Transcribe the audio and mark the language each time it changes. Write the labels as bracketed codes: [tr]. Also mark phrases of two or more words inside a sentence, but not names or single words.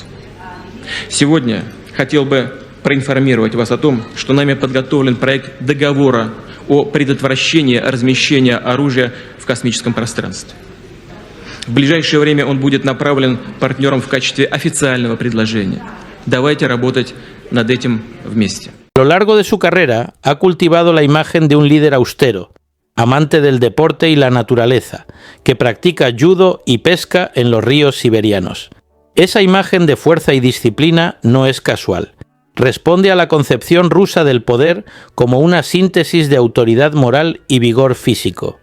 [ru] Сегодня хотел бы проинформировать вас о том, что нами подготовлен проект договора о предотвращении размещения оружия в космическом пространстве. В ближайшее время он будет направлен партнерам в качестве официального предложения. Давайте работать над этим вместе. [es] A lo largo de su carrera ha cultivado la imagen de un líder austero, amante del deporte y la naturaleza, que practica judo y pesca en los ríos siberianos. Esa imagen de fuerza y disciplina no es casual. Responde a la concepción rusa del poder como una síntesis de autoridad moral y vigor físico.